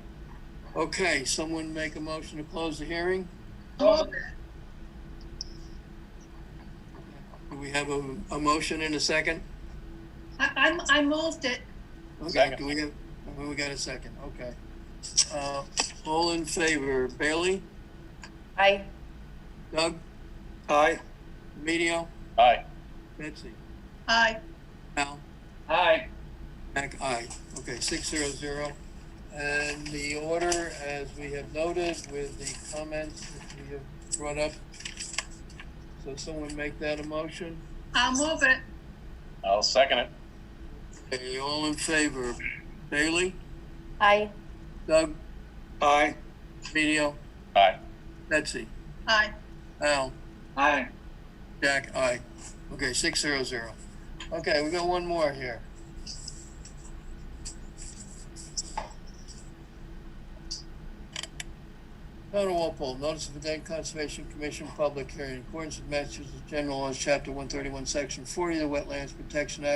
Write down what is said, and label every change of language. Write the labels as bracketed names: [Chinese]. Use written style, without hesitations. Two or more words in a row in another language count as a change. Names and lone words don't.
[English] Okay, someone make a motion to close the hearing? Do we have a motion in a second? I moved it. Okay, Second. we got a second, okay. All in favor, Bailey, Aye. Doug, Aye. Emilio, Aye. Betsy, Aye. Al, Aye. Mac, aye. Okay, 600. And the order, as we have noted, with the comments that we have brought up. So someone make that a motion? I'll move it. I'll second it. Okay, all in favor? Bailey? Aye. Doug? Aye. Emilio? Aye. Betsy? Aye. Al? Aye. Jack? Aye. Okay, 600. Okay, we got one more here. Town of Walpole, notice of the Dayton Conservation Commission public hearing in accordance with Massachusetts General Laws, Chapter 131, Section 40 of the Wetlands Protection Act.